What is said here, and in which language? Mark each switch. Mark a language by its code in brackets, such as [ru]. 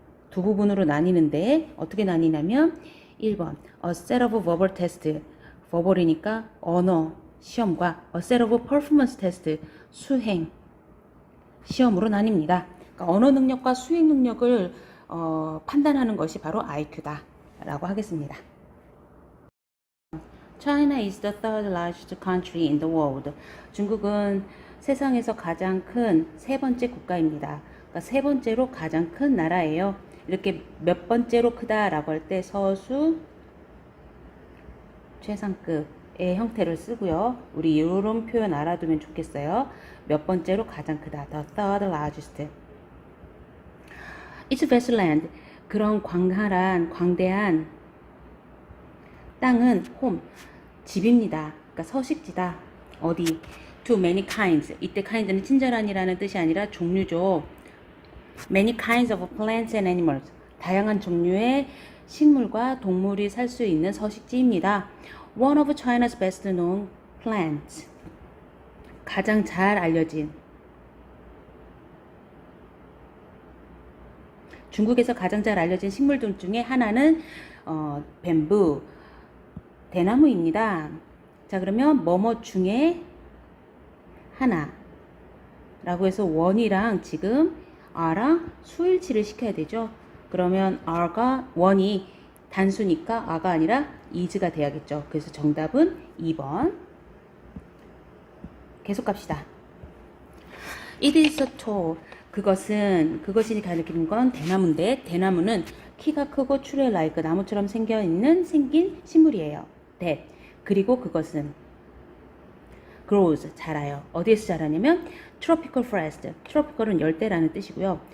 [ko] 두 부분으로 나뉘는데 어떻게 나뉘냐면 1번 [en] a set of verbal test [ko] verbal이니까 언어 시험과 [en] a set of performance test [ko] 수행 시험으로 나뉩니다. 그러니까 언어 능력과 수행 능력을 판단하는 것이 바로 IQ다 라고 하겠습니다. [en] China is the third largest country in the world. [ko] 중국은 세상에서 가장 큰 세 번째 국가입니다. 그러니까 세 번째로 가장 큰 나라예요. 이렇게 몇 번째로 크다라고 할 때 서수 최상급의 형태를 쓰고요. 우리 이런 표현 알아두면 좋겠어요. 몇 번째로 가장 크다. [en] The third largest. It's vast land. [ko] 그런 광대한 땅은 home, 집입니다. 그러니까 서식지다. 어디? [en] To many kinds. [ko] 이때 kind는 친절한이라는 뜻이 아니라 종류죠. [en] Many kinds of plants and animals. [ko] 다양한 종류의 식물과 동물이 살 수 있는 서식지입니다. [en] One of China's best known plants. [ko] 가장 잘 알려진 중국에서 가장 잘 알려진 식물들 중에 하나는 뱀부, 대나무입니다. 자, 그러면 뭐뭐 중에 하나 라고 해서 원이랑 지금 are랑 수일치를 시켜야 되죠. 그러면 are가 원이 단수니까 a가 아니라 is가 돼야겠죠. 그래서 정답은 2번. 계속 갑시다. [en] It is so tall. [ko] 그것이 가리키는 건 대나무인데, 대나무는 키가 크고 추리에 라이크 나무처럼 생긴 식물이에요. [en] that. [ko] 그리고 그것은 grows 자라요. 어디에서 자라냐면 [en] tropical forest. [ko] tropical은 열대라는 뜻이고요.